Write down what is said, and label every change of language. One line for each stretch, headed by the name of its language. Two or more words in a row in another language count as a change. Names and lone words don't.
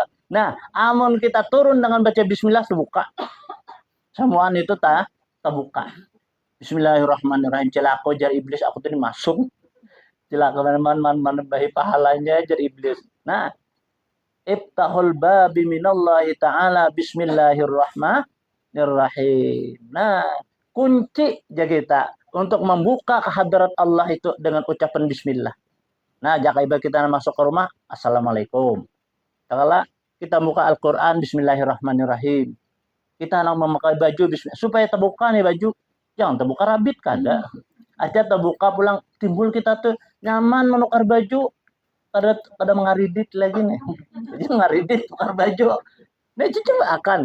Banjar: Nah, amun kita turun dengan baca bismillah terbuka. Semuaan itu terbuka.
Arabic: بسم الله الرحمن الرحيم.
Banjar: Celaka jar iblis aku tadi masuk. Celaka man bahi pahalanya jar iblis.
Arabic: Nah, افتح الباب من الله تعالى بسم الله الرحمن الرحيم.
Indonesian: Nah, kunci jaga kita untuk membuka kehadirat Allah itu dengan ucapan bismillah. Nah, jika ibadah kita masuk ke rumah, assalamualaikum. Kalau kita buka Al-Quran,
Arabic: بسم الله الرحمن الرحيم.
Banjar: Kita nak memakai baju, bismillah. Supaya terbuka nih baju. Jangan terbuka rabit, kada. Aja terbuka pulang, timbul kita tuh nyaman menukar baju. Kada mengaridit lagi nih. Jadi mengaridit tukar baju. Nah, itu coba akan.